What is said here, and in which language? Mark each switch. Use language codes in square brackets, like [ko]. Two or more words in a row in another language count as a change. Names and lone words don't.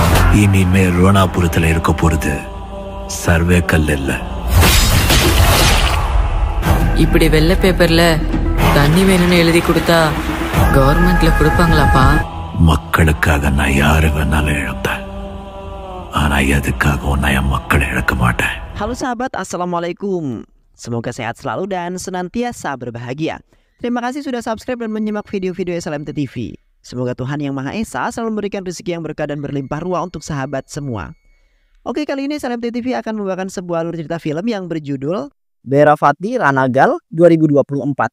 [ta] இனிமே ரோணாபுரத்துல இருக்க போறது சர்வே கல் இல்ல. இப்படி வெள்ளை பேப்பர்ல தண்ணி வேணும்னு எழுதி கொடுத்தா கவர்மெண்ட்ல கொடுப்பாங்களாப்பா? மக்களுக்காக நான் யாரு வேணாலும் இழப்பேன், ஆனா எதுக்காக நான் என் மக்களை இழக்க மாட்டேன். [id] Halo sahabat, assalamualaikum. Semoga sehat selalu dan senantiasa berbahagia. Terima kasih sudah subscribe dan menyimak video-video SLMT TV. Semoga Tuhan Yang Maha Esa selalu memberikan rezeki yang berkah dan berlimpah ruah untuk sahabat semua. Oke, kali ini SLMT TV akan membawakan sebuah alur cerita film yang berjudul Bera Fatty Ranagal 2024.